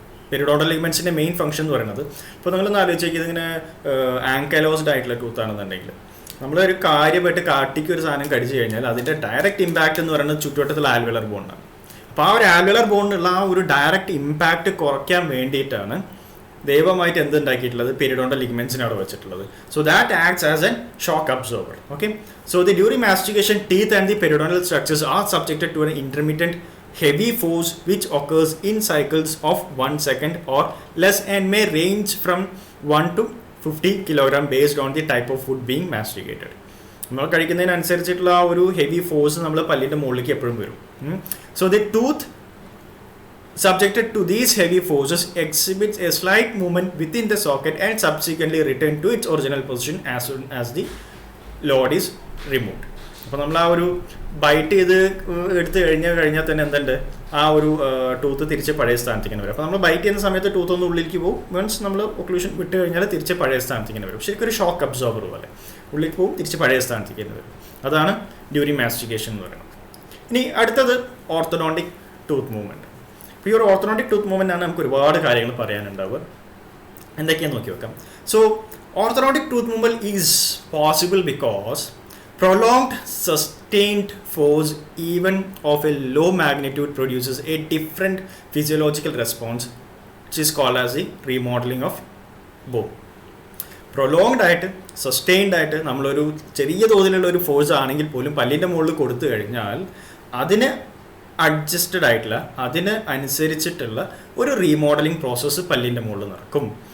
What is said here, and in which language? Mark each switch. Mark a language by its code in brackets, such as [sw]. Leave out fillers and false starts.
[ml] Periodontal ലിഗമെൻറ്റ്സിൻ്റെ main function എന്ന് പറയുന്നത്, ഇപ്പോൾ നിങ്ങളൊന്ന് ആലോചിക്കുക, ഇതിങ്ങനെ ആങ്കലോസ്ഡ് ആയിട്ടുള്ള ടൂത്ത് ആണെന്നുണ്ടെങ്കിൽ നമ്മളൊരു കാര്യമായിട്ട് കാട്ടിക്ക് ഒരു സാധനം കടിച്ചു കഴിഞ്ഞാൽ അതിൻ്റെ ഡയറക്റ്റ് ഇമ്പാക്റ്റ് എന്ന് പറയുന്നത് ചുറ്റുവട്ടത്തുള്ള ആൽവെലർ ബോണ്ടാണ്. അപ്പോൾ ആ ഒരു ആൽവെലർ ബോണ്ടിനുള്ള ആ ഒരു ഡയറക്റ്റ് ഇമ്പാക്റ്റ് കുറയ്ക്കാൻ വേണ്ടിയിട്ടാണ് ദൈവമായിട്ട് എന്തുണ്ടാക്കിയിട്ടുള്ളത് പെരിഡോണ്ടൽ ലിഗമെന്റ്സിനെ അവിടെ വെച്ചിട്ടുള്ളത്. [en] So that acts as an shock absorber. Okay, so the during mastication teeth and the periodontal structures are subjected to an intermediate heavy force which occurs in cycles of 1 second or less and may range from 1 to 50 kg based on the type of food being masticated. [ml] നമ്മൾ കഴിക്കുന്നതിനനുസരിച്ചിട്ടുള്ള ആ ഒരു heavy force നമ്മൾ പല്ലിൻ്റെ മുകളിലേക്ക് എപ്പോഴും വരും. [en] So the tooth subjected to these heavy forces exhibits a slight movement within the socket and subsequently return to its original position as soon as the load is removed. [ml] അപ്പോൾ നമ്മൾ ആ ഒരു byte ചെയ്ത് എടുത്ത് കഴിഞ്ഞാൽ തന്നെ എന്തുണ്ട് ആ ഒരു ടൂത്ത് തിരിച്ച് പഴയ സ്ഥാനത്തേക്ക് വരും. അപ്പോൾ നമ്മൾ ബൈറ്റ് ചെയ്യുന്ന സമയത്ത് ടൂത്ത് ഒന്ന് ഉള്ളിലേക്ക് പോകും, മീൻസ് നമ്മൾ ഒക്ലൂഷൻ വിട്ട് കഴിഞ്ഞാൽ തിരിച്ച് പഴയ സ്ഥാനത്തേക്ക് വരും. ശരിക്കും ഒരു ഷോക്ക് അബ്സോർബർ പോലെ ഉള്ളിലേക്ക് പോകും, തിരിച്ച് പഴയ സ്ഥാനത്തേക്ക് വരും. അതാണ് ഡ്യൂറിങ് മാസ്റ്റിക്കേഷൻ എന്ന് പറയുന്നത്. ഇനി അടുത്തത് ഓർത്തഡോണ്ടിക് ടൂത്ത് മൂവ്മെൻറ്റ്. അപ്പോൾ ഈ ഒരു ഓർത്തഡോണ്ടിക് ടൂത്ത് മൂവ്മെൻ്റ് ആണ് നമുക്ക് ഒരുപാട് കാര്യങ്ങൾ പറയാനുണ്ടാവുക. എന്തൊക്കെയാണെന്ന് നോക്കി വെക്കാം. [en] So orthodontic tooth movement is possible because prolonged sustained force even of a low magnitude produces a different physiological response which is called as the remodeling of bone. [ml] Prolonged ആയിട്ട് sustained ആയിട്ട് നമ്മളൊരു ചെറിയ തോതിലുള്ള ഒരു ഫോഴ്സ് ആണെങ്കിൽ പോലും പല്ലിൻ്റെ മുകളിൽ കൊടുത്തു കഴിഞ്ഞാൽ അതിന് അഡ്ജസ്റ്റഡ് ആയിട്ടുള്ള അതിന് അനുസരിച്ചിട്ടുള്ള ഒരു റീമോഡലിംഗ് പ്രോസസ്സ് പല്ലിൻ്റെ മുകളിൽ നടക്കും.